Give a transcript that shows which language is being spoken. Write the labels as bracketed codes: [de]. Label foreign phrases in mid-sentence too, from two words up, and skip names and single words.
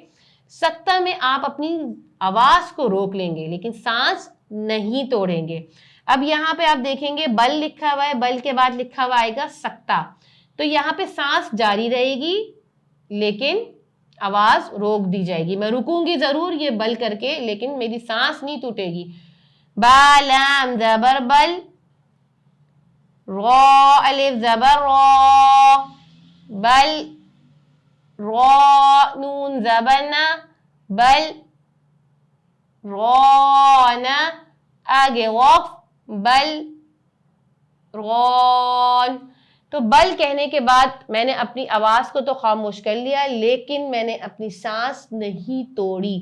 [ur] سکتہ میں آپ اپنی آواز کو روک لیں گے لیکن سانس نہیں توڑیں گے۔ اب یہاں پہ آپ دیکھیں گے بل لکھا ہوا ہے، بل کے بعد لکھا ہوا آئے گا سکتہ، تو یہاں پہ سانس جاری رہے گی لیکن آواز روک دی جائے گی۔ میں رکوں گی ضرور یہ بل کر کے لیکن میری سانس نہیں ٹوٹے گی۔ با لام زبر بل، را الف زبر را بل، را نون زبر نا بل، رانا آگے وقف بل ران۔ تو بل کہنے کے بعد میں نے اپنی آواز کو تو خاموش کر لیا لیکن میں نے اپنی سانس نہیں توڑی۔